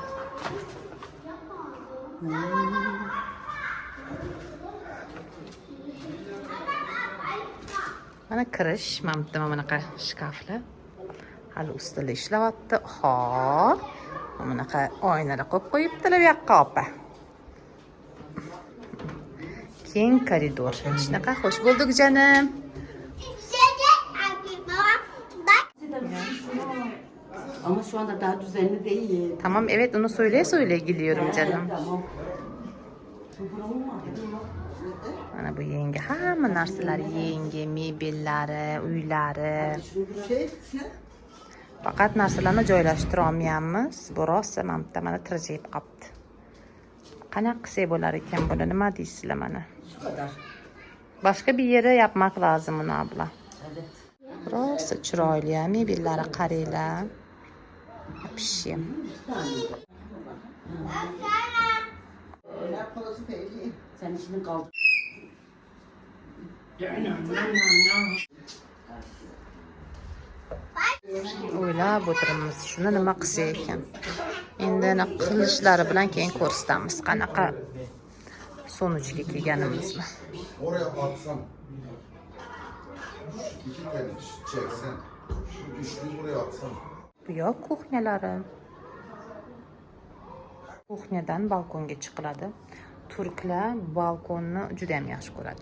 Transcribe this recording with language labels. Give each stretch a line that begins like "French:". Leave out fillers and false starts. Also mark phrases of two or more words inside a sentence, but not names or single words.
Uzbek: Mana kirish, Mamutda mana bunaqa shkaflar. Hali ustida ishlayapti. Xo'p. Mana bunaqa oynalar qo'yib qo'yibdilar bu yoqqa opa. Keng koridor. Shunaqa xush bo'ldik jonim.
Turkish: Ama şu anda daha düzenli değil. Tamam, evet, onu söyleye gidiyorum canım.
Uzbek: Mana bu yangi hamma narsalar yangi, mebellari, uylari. Faqat narsalarni joylashtira olmayapmiz. Bu rosa Mamutda mana tirjayib qolibdi. Qanaqa qilsak bo'lar ekan buni, nima deysizlar mana?
Turkish: Şu kadar.
Uzbek: Boshqa bir
Turkish: yere yapmak lazım uni abla. Evet.
Uzbek: Rosa chiroyli, mebellari qaranglar. Вообще.
Turkish: Sen işini kaldır.
Uzbek: O'ylab o'tiramiz, shuni nima qilsa ekan. Endi ana qilishlari bilan keyin ko'rsatamiz qanaqa sonuchga kelganimizni.
Turkish: Oraya atsan. İki tane çeksen. Şu üçlüyü buraya atsan.
Uzbek: Bu yoq kuxnyalari. Kuxnyadan balkonga chiqiladi. Turklar balkonni juda ham yaxshi ko'radi.